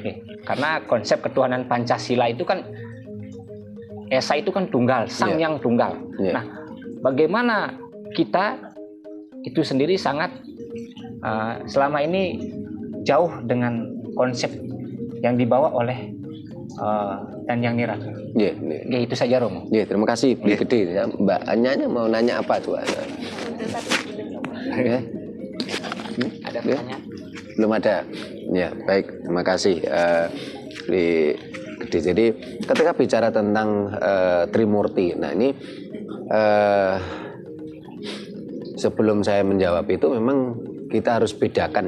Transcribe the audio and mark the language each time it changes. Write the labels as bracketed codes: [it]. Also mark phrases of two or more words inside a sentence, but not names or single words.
[id] Oke, karena konsep ketuhanan Pancasila itu kan Esa itu kan tunggal, sang yang tunggal. Nah, bagaimana kita itu sendiri sangat selama ini jauh dengan konsep yang dibawa oleh dan yang nirata. Nggih, nggih. Oke, itu saja, Romo. Nggih, terima kasih Beli Gede. Ya, Mbak Anya mau nanya apa tuh? Ya. Ada pertanyaan? Belum ada. Ya, baik. Terima kasih Beli Gede. Jadi ketika bicara tentang Trimurti, nah ini sebelum saya menjawab itu memang kita harus bedakan.